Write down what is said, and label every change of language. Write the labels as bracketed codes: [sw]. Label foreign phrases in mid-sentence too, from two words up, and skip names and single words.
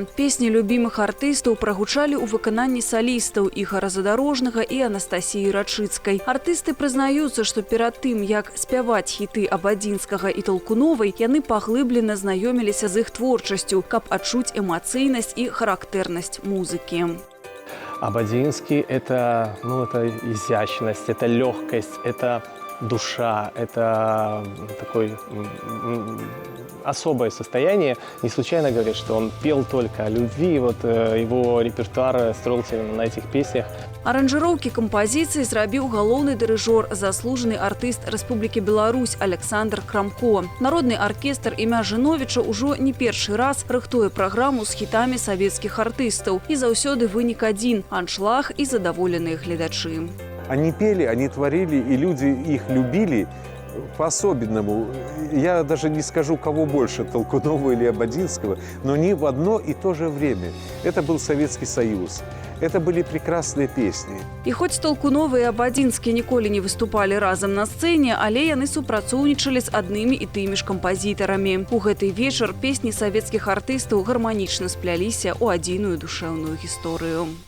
[be] Песні любімых артыстаў прагучалі ў выкананні салістаў Ігара Задарожнага і Анастасіі Рачыцкай. Артысты прызнаюцца, што перад тым, як спяваць хіты Абадзінскага і Талкуновай, яны паглыблена знаёміліся з іх творчасцю, каб адчуць эмацыйнасць і характэрнасць музыкі. [ru] Абадзінскі – это изящность, это легкость, это душа, это такое особое состояние. Не случайно говорят, что он пел только о любви, вот его репертуар строился на этих песнях. [be] Аранжыроўкі кампазіцыі зрабіў галоўны дырыжор, заслужаны артыст Рэспублікі Беларусь Александр Крамко. Народны аркестр імя Жыновіча ўжо не першы раз рыхтуе праграму з хітамі савецкіх артыстаў. І заўсёды вынік адзін – аншлаг і задаволеныя гледачы. [ru] Они пели, они творили, и люди их любили по-особенному. Я даже не скажу, кого больше, Толкунова или Ободзинского, но не в одно и то же время. Это был Советский Союз. Это были прекрасные песни. [be] І хоць Толкунова і Абадзінскі ніколі не выступалі разам на сцэне, але яны супрацоўнічалі з аднымі і тымі ж кампазітарамі. У гэты вечар песні савецкіх артыстаў гарманічна спляліся ў адзіную душэўную гісторыю.